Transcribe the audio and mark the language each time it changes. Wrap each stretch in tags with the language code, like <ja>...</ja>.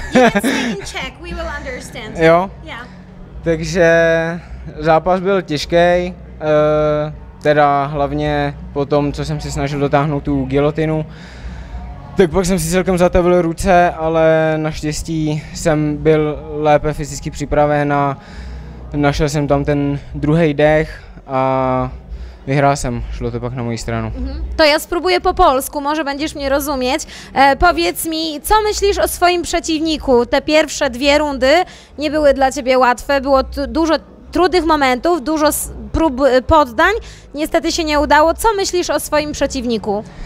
<en>In Czech, we will understand.</en> <cs>Jo,</cs> <en>Yeah.</en> <cs>takže zápas byl těžký, teda hlavně po tom, co jsem si snažil dotáhnout tu gilotinu, tak pak jsem si celkem zatavil ruce, ale naštěstí jsem byl lépe fyzicky připraven a našel jsem tam ten druhý dech a vyhrál jsem, šlo to pak na moją stranu.</cs> <pl>To ja spróbuję po polsku, może będziesz mnie rozumieć. Powiedz mi, co myślisz o swoim przeciwniku? Te pierwsze dwie rundy nie były dla Ciebie łatwe, było dużo trudnych momentów, dużo prób poddań, niestety się nie udało. Co myślisz o swoim przeciwniku?</pl>